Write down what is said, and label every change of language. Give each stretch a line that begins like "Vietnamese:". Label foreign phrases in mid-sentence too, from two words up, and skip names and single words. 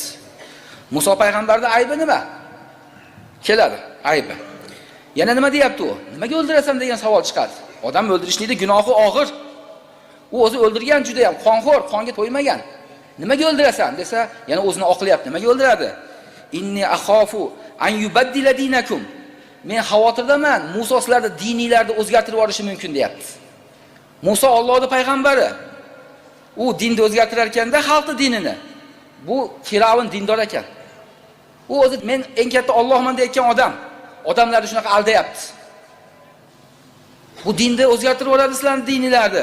Uzbek: Musa payg'ambarning aybi nima? Keladi, aybi. Yana nima deyapti u? Nimaga o'ldirasan degan savol chiqadi. Odam o'ldirishlikda gunohi og'ir. U o'zi o'ldirgan juda ham qonxo'r, qonga to'ymagan. Nimaga o'ldirasan desa, yana o'zini oqlayapti. Nimaga o'ldiradi?
Arabic: إني أخاف أن يبدل دينكم.
Uzbek: Men xavotirdaman, Musa sizlarning dininglarni o'zgartirib yuborishi mumkin deyapti. Musa Allohning payg'ambari. U dinni o'zgartirar ekanda xalqning dinini. Bu Firavun dindor ekan. U o'zi men eng katta Allohman deyotgan odam. Odamlarni shunaqa aldayapti. Bu dinni o'zgartirib yuboradi sizlarning dininglarni.